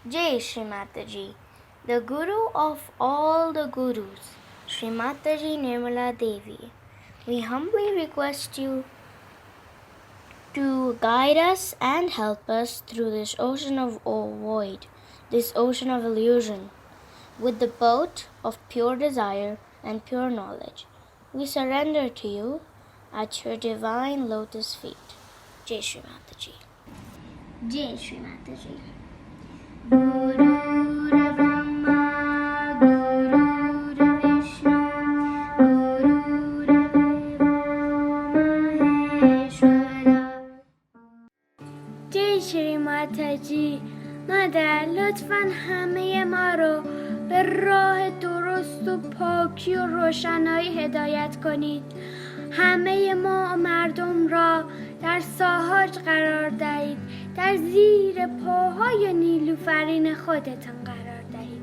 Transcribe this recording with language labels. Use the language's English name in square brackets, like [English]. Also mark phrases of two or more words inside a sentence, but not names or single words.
[English] Jai Shri Mataji, the Guru of all the Gurus, Shri Mataji Nirmala Devi, we humbly request you to guide us and help us through this ocean of void, this ocean of illusion, with the boat of pure desire and pure knowledge. We surrender to you at your divine lotus feet. Jai Shri Mataji. Jai Shri Mataji. [Sanskrit] Guru Brahma, Guru Vishnu, Guru Deva Maheshwara. [English] Jai Shri Mataji. [Persian] مادر لطفاً همه ما رو به راه درست و پاکی و روشنایی هدایت کنید. همه ما مردم را در ساحاج قرار دهید. در زیر پاهای نیلوفرین خودتان قرار دهید.